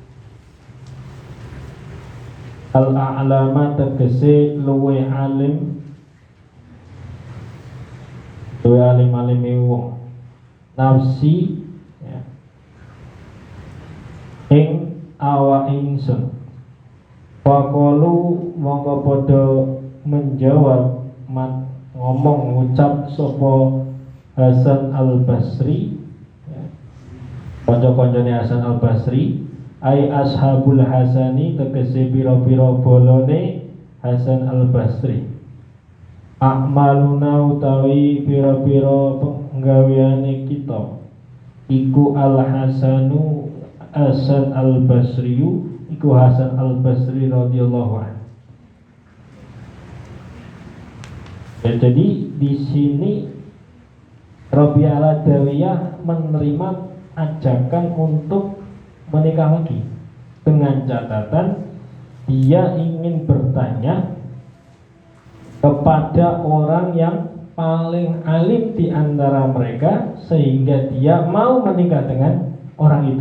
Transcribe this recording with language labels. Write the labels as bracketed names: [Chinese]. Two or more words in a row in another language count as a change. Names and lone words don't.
[Javanese] Al-a'lama tegese luweh alim, luweh alim-alime wong, nafsi ya, ing awa ingsun. Faqalu mongko padha menjawab, ngomong ngucap sapa Hasan al-Basri ya, kanca-kancane Hasan al-Basri, [Arabic] أي أصحاب الحسن [Javanese] tegese pira-pira bolone Hasan al-Basri, akmaluna utawi pira-pira penggaweane kita, iku al-Hasanu Hasan al-Basriyu, iku Hasan al-Basri [Arabic] رضي الله عنه. [Indonesian] Ya, jadi di sini Rabi'ah al-Adawiyah menerima ajakan untuk menikah lagi, dengan catatan dia ingin bertanya kepada orang yang paling alim di antara mereka, sehingga dia mau menikah dengan orang itu.